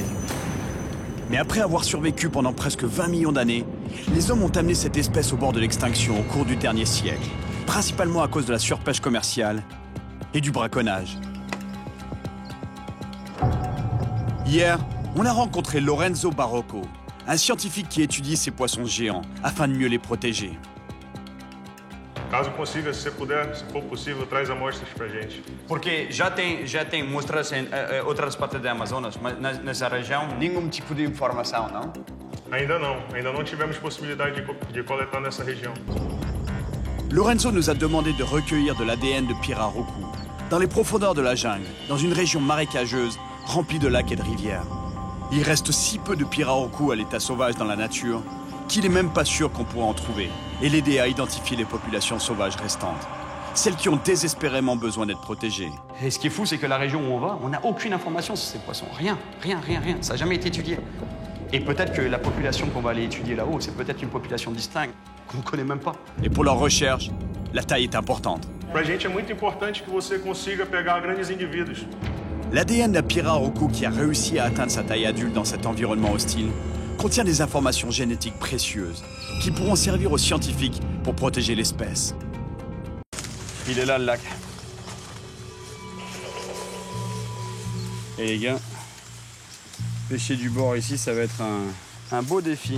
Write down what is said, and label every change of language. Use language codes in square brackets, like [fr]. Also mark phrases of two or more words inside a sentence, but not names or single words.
[fr] Mais après avoir survécu pendant presque 20 millions d'années, les hommes ont amené cette espèce au bord de l'extinction au cours du dernier siècle, principalement à cause de la surpêche commerciale et du braconnage. Hier, on a rencontré Lorenzo Barroco, un scientifique qui étudie ces poissons géants afin de mieux les protéger. [pt] Caso consiga, se puder, se for possível, traz amostras pra gente. Porque já tem mostras em outras partes do Amazonas, mas nessa região nenhum tipo de informação, não? Ainda não tivemos possibilidade de coletar nessa região. [fr] Lorenzo nous a demandé de recueillir de l'ADN de pirarucu dans les profondeurs de la jungle, dans une région marécageuse remplie de lacs et de rivières. Il reste si peu de pirarucu à l'état sauvage dans la nature qu'il n'est même pas sûr qu'on pourra en trouver et l'aider à identifier les populations sauvages restantes, celles qui ont désespérément besoin d'être protégées. Et ce qui est fou, c'est que la région où on va, on n'a aucune information sur ces poissons. Rien. Ça n'a jamais été étudié. Et peut-être que la population qu'on va aller étudier là-haut, c'est peut-être une population distincte qu'on ne connaît même pas. Et pour leur recherche, la taille est importante. [pt] Pra gente é muito importante que você consiga pegar grandes indivíduos. [fr] L'ADN d'un pirarucu qui a réussi à atteindre sa taille adulte dans cet environnement hostile contient des informations génétiques précieuses qui pourront servir aux scientifiques pour protéger l'espèce. Il est là, le lac. Et les gars, pêcher du bord ici, ça va être un beau défi.